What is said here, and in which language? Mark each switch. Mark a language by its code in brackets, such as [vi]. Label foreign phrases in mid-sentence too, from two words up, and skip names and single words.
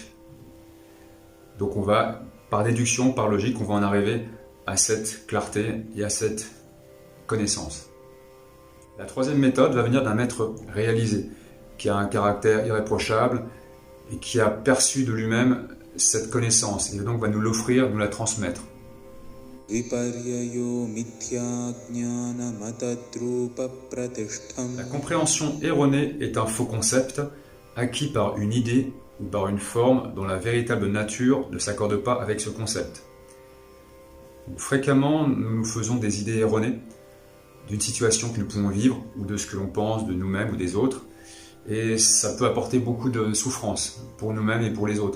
[fr] Donc on va, par déduction, par logique, on va en arriver à cette clarté et à cette connaissance. La troisième méthode va venir d'un maître réalisé, qui a un caractère irréprochable et qui a perçu de lui-même cette connaissance, et donc va nous l'offrir, nous la transmettre. [sa] विपर्ययो मिथ्याज्ञानमतद्रूप-प्रतिष्ठम्. [fr] La compréhension erronée est un faux concept acquis par une idée ou par une forme dont la véritable nature ne s'accorde pas avec ce concept. Donc, fréquemment, nous nous faisons des idées erronées d'une situation que nous pouvons vivre ou de ce que l'on pense de nous-mêmes ou des autres, et ça peut apporter beaucoup de souffrance pour nous-mêmes et pour les autres.